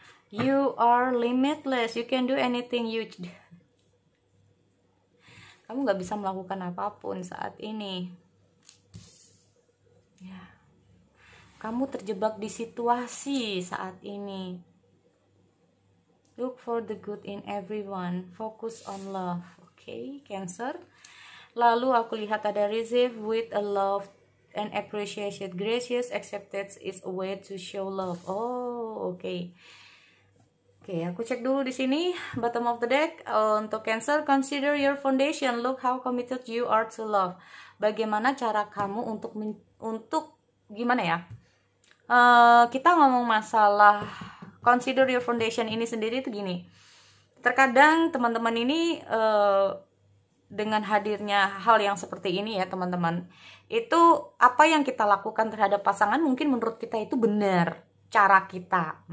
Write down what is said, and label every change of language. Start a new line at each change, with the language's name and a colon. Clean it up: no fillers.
English: You are limitless. You can do anything you.
Indonesian: Kamu nggak bisa melakukan apapun saat ini. Ya. Kamu terjebak di situasi saat ini.
English: Look for the good in everyone. Focus on love.
Indonesian: Oke, Cancer. Lalu aku lihat ada
English: receive with a love and appreciation. Gracious acceptance is a way to show love. Oh, oke.
Indonesian: Oke, aku cek dulu di sini
English: bottom of the deck
Indonesian: untuk Cancer.
English: Consider your foundation. Look how committed you are to love.
Indonesian: Bagaimana cara kamu untuk gimana ya? Kita ngomong masalah
English: consider your foundation
Indonesian: ini sendiri itu gini. Terkadang teman-teman ini dengan hadirnya hal yang seperti ini ya teman-teman, itu apa yang kita lakukan terhadap pasangan mungkin menurut kita itu benar cara kita.